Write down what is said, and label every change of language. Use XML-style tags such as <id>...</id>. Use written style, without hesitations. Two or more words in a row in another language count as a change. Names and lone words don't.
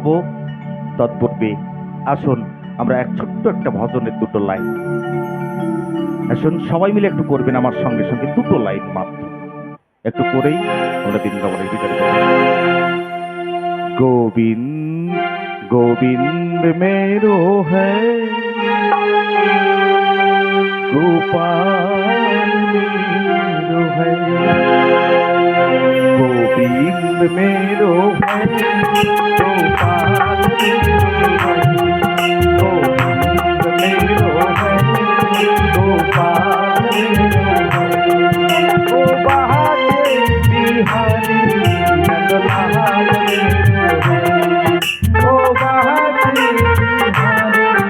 <bn>তৎপূর্বে আসুন আমরা ছোট্ট একটা ভজনের 2টো লাইন, আসুন সবাই মিলে একটু করবেন আমার সঙ্গে সঙ্গে, 2টো লাইন মাত্র একটু করেই আমরা বৃন্দাবনের ভিতরে।</bn> <hi>গোবিন্দ গোবিন্দ मेरो है गोपाल मेरो है, गोविंद मेरो है गोपाल मेरो है, गोविंद मेरो है गोपाल मेरो है, ओ बहादुर बिहारी नंदलाल मेरो है, ओ बहादुर बिहारी</hi>